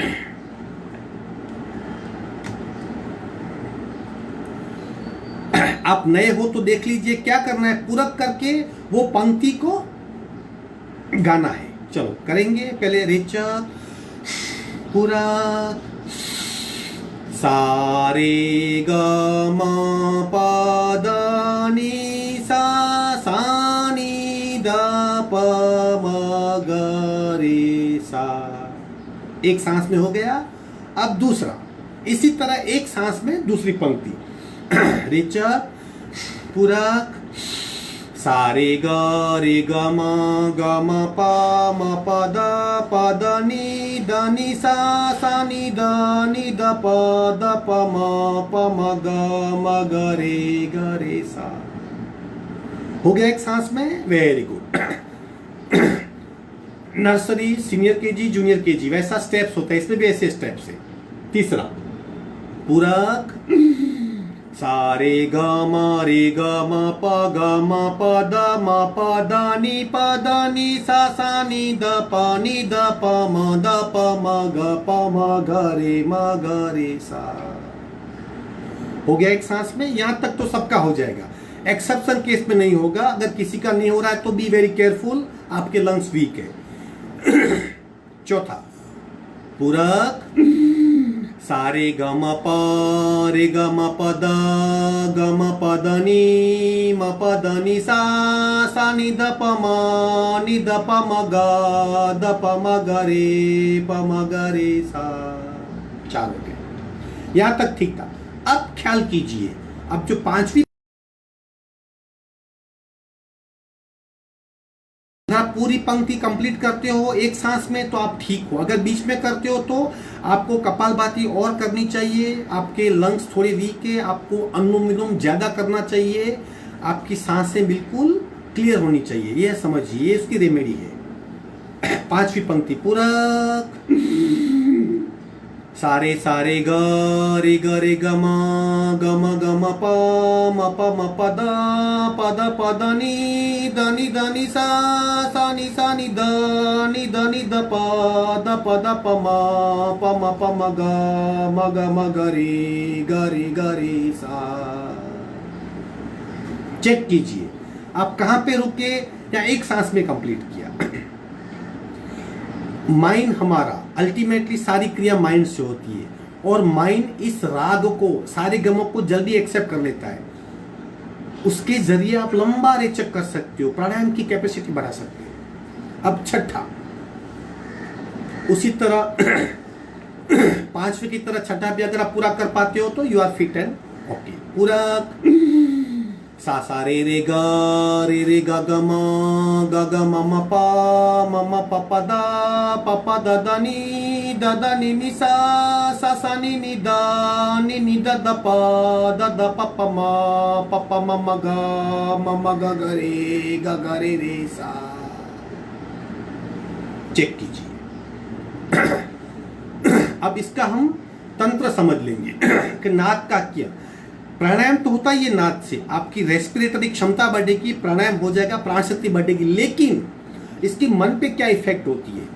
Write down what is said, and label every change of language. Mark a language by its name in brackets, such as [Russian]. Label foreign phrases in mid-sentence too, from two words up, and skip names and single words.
[Hindi] आप नए हो तो देख लीजिए क्या करना है, पूरक करके वो पंक्ति को गाना है। चलो करेंगे। पहले रेचक, पूरक, सारे ग म प द नि सा सा नि द प म ग रे सा। एक सांस में हो गया। अब दूसरा, इसी तरह एक सांस में दूसरी पंक्ति। रेचक, पूरक, सारे ग रे ग म प द नि सा नि द प म ग रे सा। हो गया एक सांस में। [English] very good. nursery, senior KG, junior KG [Hindi] वैसा स्टेप्स होता है, इसमें भी ऐसे स्टेप्स है। तीसरा, पूरक, सारे ग म रे ग म प द नि सा नि द प म ग रे सा। हो गया एक सांस में। यहां तक तो सबका हो जाएगा, [English] exception case [Hindi] में नहीं होगा। अगर किसी का नहीं हो रहा है तो [English] be very careful, [Hindi] आपके लंग्स वीक है। चौथा, पूरक, सारे ग म प रे ग म प द नि सा नि द प म ग रे सा। 4 हो गए। यहां तक ठीक था। अब ख्याल कीजिए, अब जो 5वीं पूरी पंक्ति कंप्लीट करते हो एक सांस में तो आप ठीक हो। अगर बीच में करते हो तो आपको कपालभाति और करनी चाहिए। आपके लंग्स थोड़े वीक है, आपको अनुलोम विलोम ज्यादा करना चाहिए। आपकी सांसें बिल्कुल क्लियर होनी चाहिए, यह समझिए, ये उसकी रेमेडी है। 5वीं पंक्ति, पूरक, सारे सारे ग रे ग म प द नि सा नि द प म ग रे सा। चेक कीजिए आप कहां पे रुके या एक सांस में कंप्लीट किया। माइंड हमारा अल्टीमेटली सारी क्रिया माइंड से होती है, और माइंड इस राग को, सारे गमों को जल्दी एक्सेप्ट कर लेता है। उसके जरिए आप लंबा रेचक कर सकते हो, प्राणायाम की कैपेसिटी बढ़ा सकते हो। अब छठा, उसी तरह पांचवे की तरह छठा भी अगर आप पूरा कर पाते हो तो [English] you are fit and OK. [Hindi] पूरा सा सा रे ग ग म म प द द नि सा नि नि द प म ग रे सा। चेक कीजिए। अब इसका हम तंत्र समझ लेंगे कि नाद का क्या। प्राणायाम तो होता ही है नाद से, आपकी रेस्पिरेटरी क्षमता बढ़ेगी, प्राणायाम हो जाएगा, प्राण शक्ति बढ़ेगी, लेकिन इसकी मन पे क्या इफेक्ट होती है।